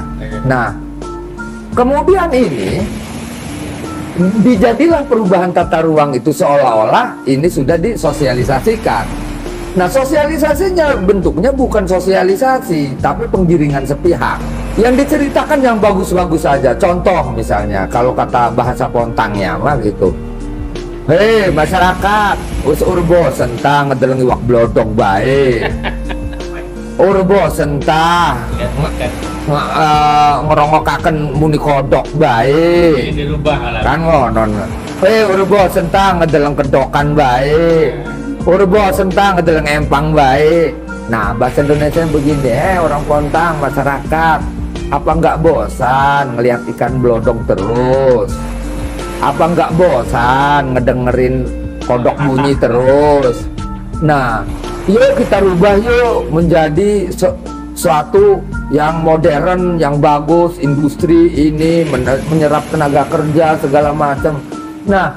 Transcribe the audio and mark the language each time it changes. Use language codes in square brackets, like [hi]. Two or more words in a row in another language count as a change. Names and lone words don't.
[id] Nah, kemudian ini dijadilah perubahan tata ruang itu seolah-olah ini sudah disosialisasikan. Nah, sosialisasinya bentuknya bukan sosialisasi, tapi penggiringan sepihak. Yang diceritakan yang bagus-bagus saja. Contoh misalnya, kalau kata bahasa Pontangnya mah gitu. Hei masyarakat, [jv] us urbo sentang ngedelengi wak blodong baik. Urbo sentah ngerongokaken muni kodok baik. Kan ngonon. Hei urbo sentang ngedeleng kedokan baik. Urbo sentang ngedeleng empang baik. [id] Nah, bahasa Indonesia begini, orang Pontang masyarakat, apa nggak bosan ngelihat ikan blodong terus? Apa nggak bosan ngedengerin kodok bunyi terus? Nah, yuk kita rubah yuk menjadi suatu yang modern, yang bagus, industri ini menyerap tenaga kerja segala macam.